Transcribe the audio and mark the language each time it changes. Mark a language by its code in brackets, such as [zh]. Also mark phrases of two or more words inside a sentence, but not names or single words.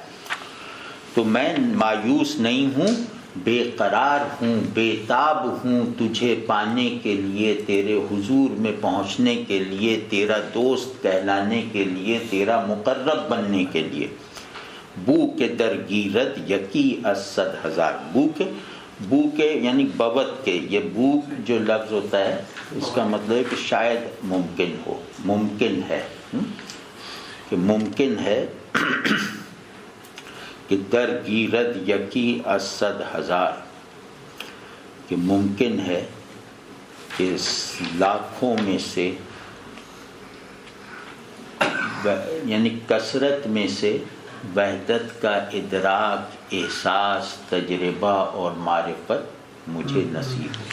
[ur] تو میں مایوس نہیں ہوں، بے قرار ہوں، بے تاب ہوں تجھے پانے کے لیے، تیرے حضور میں پہنچنے کے لیے، تیرا دوست کہلانے کے لیے، تیرا مقرب بننے کے لیے۔ [fa] بو کے در گیرد یکی از صد ہزار، [ur] بو کے یعنی بوت کے، یہ بو جو لفظ ہوتا ہے اس کا مطلب ہے کہ شاید ممکن ہو، ممکن ہے، کہ ممکن ہے کہ [fa] در گیرد یکی از صد ہزار، [ur] کہ ممکن ہے کہ لاکھوں میں سے، یعنی کثرت میں سے وحدت کا ادراک، احساس، تجربہ اور معرفت مجھے نصیب ہے۔